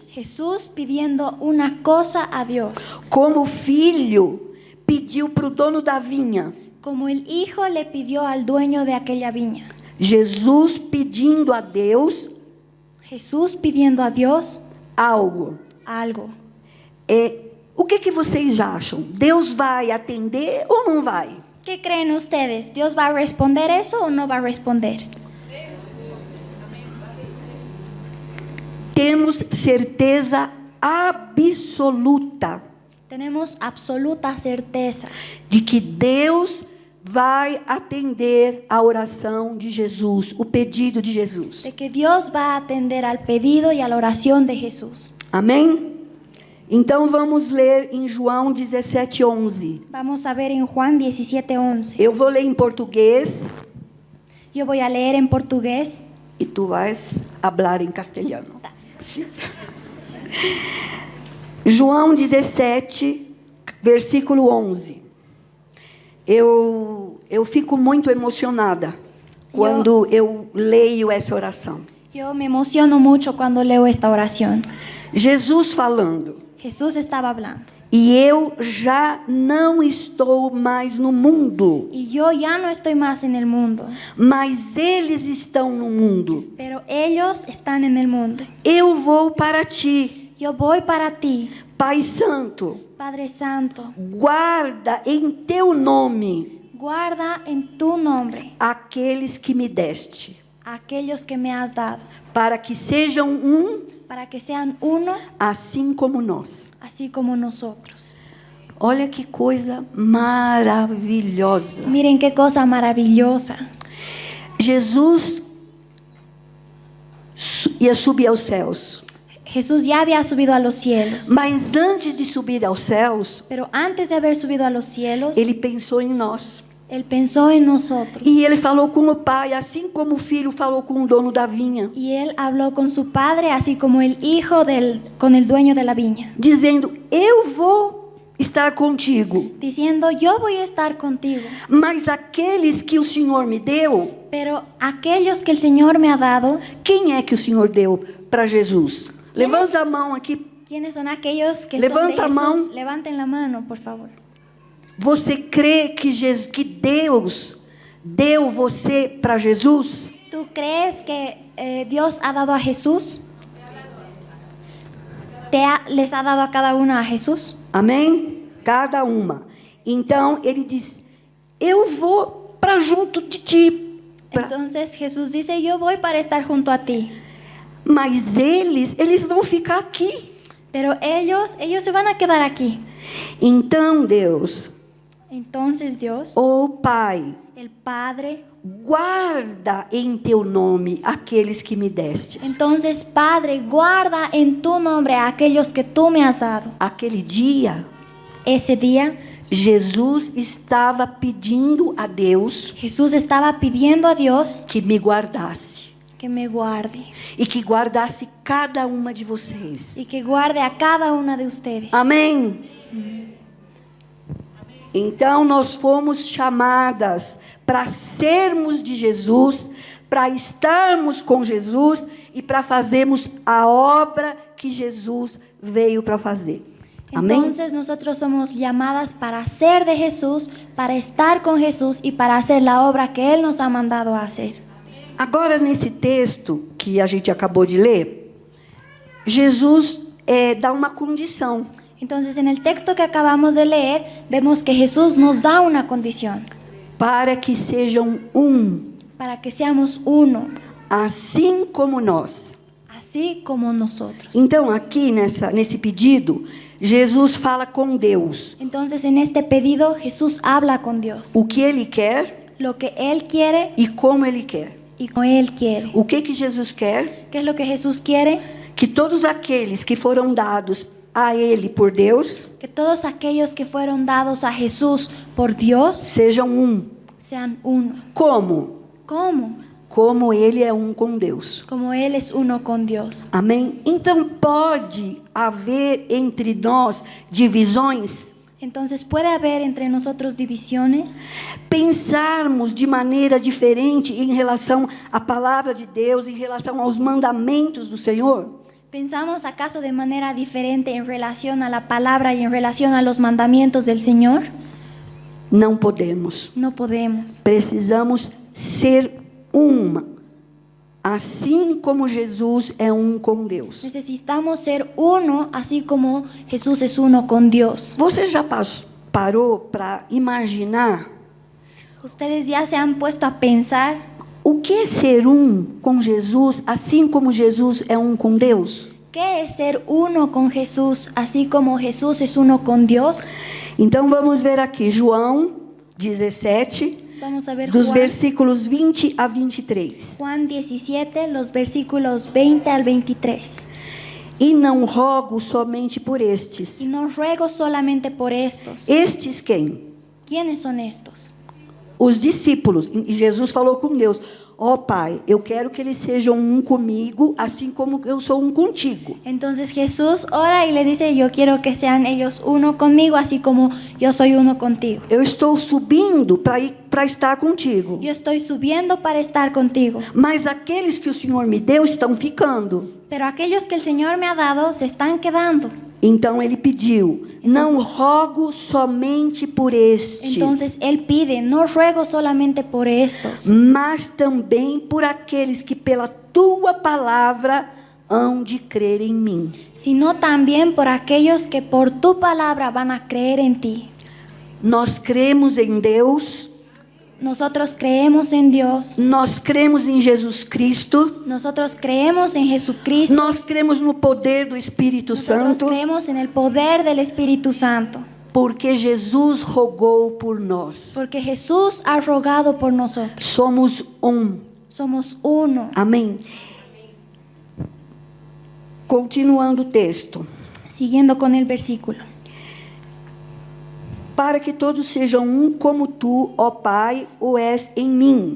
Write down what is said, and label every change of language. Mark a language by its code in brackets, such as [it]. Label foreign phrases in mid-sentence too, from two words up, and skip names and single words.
[es] Jesús pidiendo una cosa a Dios. [pt] Como o filho pediu para o dono da vinha. [es] Como el hijo le pidió al dueño de aquella viña. [pt] Jesus pedindo a Deus [es] Jesús pidiendo a Dios [pt] algo. [es] algo. [pt] O que vocês acham? Deus vai atender ou não vai? [es] ¿Qué creen ustedes? ¿Dios va a responder eso o no va a responder? [pt] Temos certeza absoluta [es] Tenemos absoluta certeza [pt] de que Deus vai atender a oração de Jesus, o pedido de Jesus. [es] de que Dios va a atender al pedido y a la oración de Jesús. [pt] Amém? Então vamos ler em João 17:11. [es] Vamos a ver en Juan 17:11. [pt] Eu vou ler em português [es] Yo voy a leer en portugués. [pt] e tu vais falar em castelhano. Sim. João 17, versículo 11. Eu fico muito emocionada quando eu leio essa oração. [es] Yo me emociono mucho cuando leo esta oración. [pt] Jesus falando: [es] Jesús estaba hablando. [pt] e eu já não estou mais no mundo, [es] Y yo ya no estoy más en el mundo, [pt] mas eles estão no mundo. [es] pero ellos están en el mundo. [pt] Eu vou para ti, [es] Yo voy para ti, [pt] Pai Santo. [es] Padre Santo. [pt] Guarda em teu nome [es] Guarda en tu nombre [pt] aqueles que me deste, [es] a aquellos que me has dado, [pt] para que sejam um, [es] para que sean uno, [pt] assim como nós. [es] así como nosotros. [pt] Olha que coisa maravilhosa. [es] Miren qué cosa maravillosa. [pt] Jesus ia subir aos céus, [es] Jesús ya había subido a los cielos, [pt] mas antes de subir aos céus, [es] pero antes de haber subido a los cielos, [pt] ele pensou em nós. [es] Él pensó en nosotros. [pt] E ele falou com o pai, assim como o filho falou com o dono da vinha, [es] Y él habló con su padre, así como el hijo con el dueño de la viña, [pt] dizendo: eu vou estar contigo, [es] diciendo, yo voy a estar contigo, [pt] mas aqueles que o Senhor me deu, [es] pero aquellos que el Señor me ha dado, [pt] quem é que o Senhor deu para Jesus? Levanta a mão aqui. [es] ¿quiénes son aquellos que [pt] Levanta a [es] son de [pt] mão. [es] Jesús? Levanten la mano, por favor. [pt] Você crê que Deus deu você para Jesus? [es] ¿Tú crees que Dios ha dado a Jesús? ¿Les ha dado a cada uno a Jesús? [pt] Amém? Cada uma. Então ele diz: eu vou para junto de ti. [es] Entonces Jesús dice, yo voy para estar junto a ti. [pt] Mas eles vão ficar aqui. [es] Pero ellos se van a quedar aquí. [pt] Então Deus, [es] Entonces Dios, [pt] oh Pai, [es] el Padre, [pt] guarda em teu nome aqueles que me destes. [es] entonces Padre, guarda en tu nombre a aquellos que tú me has dado. [pt] Aquele dia, [es] Ese día, [pt] Jesus estava pedindo a Deus [es] Jesús estaba pidiendo a Dios [pt] que me guardasse [es] que me guarde [pt] e que guardasse cada uma de vocês. [es] y que guarde a cada una de ustedes. [pt] Amém? Então nós fomos chamadas para sermos de Jesus, para estarmos com Jesus e para fazermos a obra que Jesus veio para fazer. Amém? [es] Entonces nosotros somos llamadas para ser de Jesús, para estar con Jesús y para hacer la obra que Él nos ha mandado a hacer. [pt] Agora, nesse texto que a gente acabou de ler, Jesus dá uma condição. [es] Entonces en el texto que acabamos de leer, vemos que Jesús nos da una condición, [pt] Para que sejam um, [es] para que seamos uno, [pt] assim como nós. [es] así como nosotros. [pt] Então, aqui nesse pedido, Jesus fala com Deus [es] Entonces en este pedido Jesús habla con Dios, [pt] o que Ele quer [es] lo que Él quiere [pt] e como Ele quer. [es] y como Él quiere. [pt] O que Jesus quer? [es] ¿Qué es lo que Jesús quiere? [pt] Que todos aqueles que foram dados a Ele por Deus [es] Que todos aquellos que fueron dados a Jesús por Dios [pt] sejam um. [es] sean uno. [pt] Como? [es] ¿Cómo? [pt] Como Ele é um com Deus. [es] Como Él es uno con Dios. [pt] Amém? Então pode haver entre nós divisões, [es] Entonces puede haber entre nosotros divisiones, [pt] pensarmos de maneira diferente em relação à palavra de Deus, em relação aos mandamentos do Senhor? [es] ¿pensamos acaso de manera diferente en relación a la palabra y en relación a los mandamientos del Señor? [pt] Não podemos. [es] No podemos. [pt] Precisamos ser uma, assim como Jesus é um com Deus. [es] Necesitamos ser uno, así como Jesús es uno con Dios. [pt] Você já parou para imaginar [es] ¿Ustedes ya se han puesto a pensar [pt] o que é ser um com Jesus, assim como Jesus é um com Deus? [es] qué es ser uno con Jesús, así como Jesús es uno con Dios? [pt] Então vamos ver aqui João 17, [es] Vamos a ver [pt] dos [es] Juan, [pt] versículos 20 a 23. [es] Juan 17, los versículos 20 al 23. [pt] E não rogo somente por estes. [es] Y no ruego solamente por estos. [pt] Estes quem? [es] ¿Quiénes son estos? [pt] os discípulos. E Jesus falou com Deus: ó Pai, eu quero que eles sejam um comigo, assim como eu sou um contigo. [es] Entonces Jesús ora y le dice, yo quiero que sean ellos uno conmigo, así como yo soy uno contigo. [pt] Eu estou subindo para estar contigo. [es] Yo estoy subiendo para estar contigo. [pt] Mas aqueles que o Senhor me deu estão ficando. [es] Pero aquellos que el Señor me ha dado se están quedando. [pt] Então ele pediu: não rogo somente por estes, [es] Entonces Él pide, no ruego solamente por estos, [pt] mas também por aqueles que pela tua palavra hão de crer em mim. [es] sino también por aquellos que por tu palabra van a creer en ti. [pt] Nós cremos em Deus, [es] Nosotros creemos en Dios, [pt] nós cremos em Jesus Cristo, [es] nosotros creemos en Jesucristo, [pt] nós cremos no poder do Espírito [es] nosotros Santo, creemos en el poder del Espíritu Santo, [pt] porque Jesus rogou por nós. [es] porque Jesús ha rogado por nosotros. [pt] Somos um. [es] Somos uno. [pt] Amém. Continuando o texto. [es] Siguiendo con el versículo. [pt] Para que todos sejam um como tu, ó Pai, o és em mim.